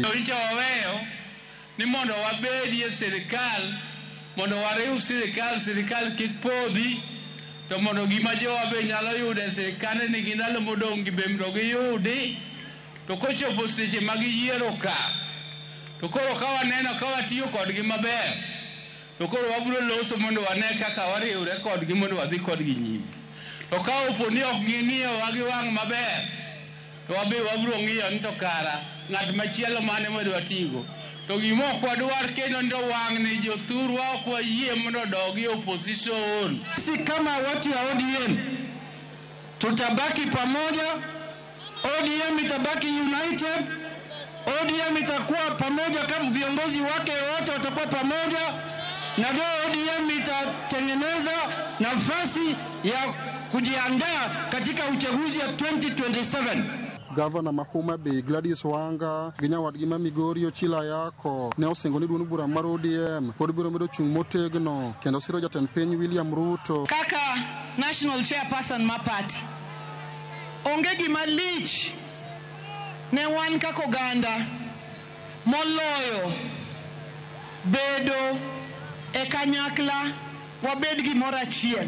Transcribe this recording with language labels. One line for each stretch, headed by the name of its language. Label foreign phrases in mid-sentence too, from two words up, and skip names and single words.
Luo (Kenya and Tanzania): Ni mondo wabedi e sirikal, mondo wariu sirikal kik podhi, to mondo gima jowa be nyalo yude sirikal ni gindalo modong' gi bemdo gi yudi, to kochopo seche mag yiero ka, to koro ka waneno ka watiyo kodgi maber, to koro wabiro loso mondo wane kaka wariure kodgi mondo wadhi kodgi nyime. To ka opo ni ok ging'iyo wagi wang' maber, to wabiro ng'iyo ni to kara ng'at machielo mane madwa tigo. To gimok wadwar kendo ndo wang' ni jothurwa ok wayie mondo dogi opposition.
Swahili: Sisi kama watu wa ODM tutabaki pamoja, ODM itabaki united, ODM itakuwa pamoja kama viongozi wake wote watakuwa pamoja, na ndio ODM itatengeneza nafasi ya kujiandaa katika uchaguzi wa 2027.
Luo (Kenya and Tanzania): Gavana ma Homa Bay Gladys Wanga gi nyawadgi ma Migori Ochila Yako ne osingo ni duond bura mar ODM pod biro medo chung' motegno kendo siro jatend piny William Ruto. Kaka
English: national chairperson
Luo (Kenya and Tanzania): ma party onge gima lich ne wan kaka oganda moloyo bedo e kanyakla wabed gimoro achiel.